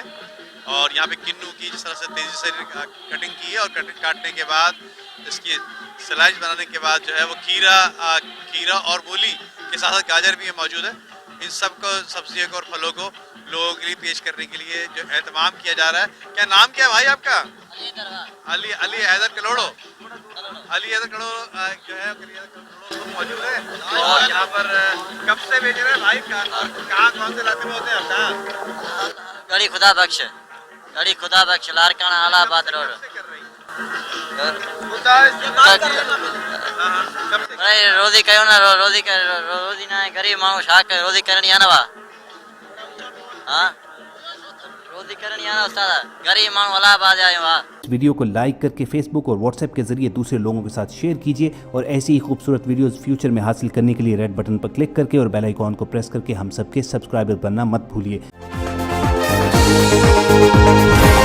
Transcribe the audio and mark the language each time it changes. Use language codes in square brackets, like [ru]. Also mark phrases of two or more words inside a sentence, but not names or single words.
[ur] اور یہاں پہ کنو کی جس طرح سے تیزی سے کٹنگ کی ہے اور کٹنگ کاٹنے کے بعد اس کی سلائس بنانے کے بعد جو ہے وہ کھیرا اور مولی کے ساتھ ساتھ گاجر بھی موجود ہے. ان سب کو، سبزیوں کو اور پھلوں کو لوگوں کے لیے پیش کرنے کے لیے جو اہتمام کیا جا رہا ہے. کیا نام کیا ہے بھائی آپ کا? अली हैदर कलोड़ो। علی حیدر کلہوڑو جو ہے موجود ہے اور یہاں پر کب سے بیچ رہے ہیں بھائی? کہاں کون سے علاقے میں ہوتے ہیں آپ کا? गड़ी खुदा बख्श, गड़ी खुदा बख्श, लाड़काना इलाहाबाद रोड। [sd] रोजी कयो ना, रोजी ना गरीब माण्हू छा कयो, रोजी करणी आहे न वा। हाँ रोजी करणी आहे न उस्ताद, गरीब माण्हू इलाहाबाद आयो वा। [ur] اس ویڈیو کو لائک کر کے فیس بک اور واٹس ایپ کے ذریعے دوسرے لوگوں کے ساتھ شیئر کیجیے اور ایسی ہی خوبصورت ویڈیوز فیوچر میں حاصل کرنے کے لیے [en] red button [ur] پر کلک کر کے اور [en] bell icon [ur] کو پریس کر کے ہم سب کے سبسکرائبر بننا مت بھولیے.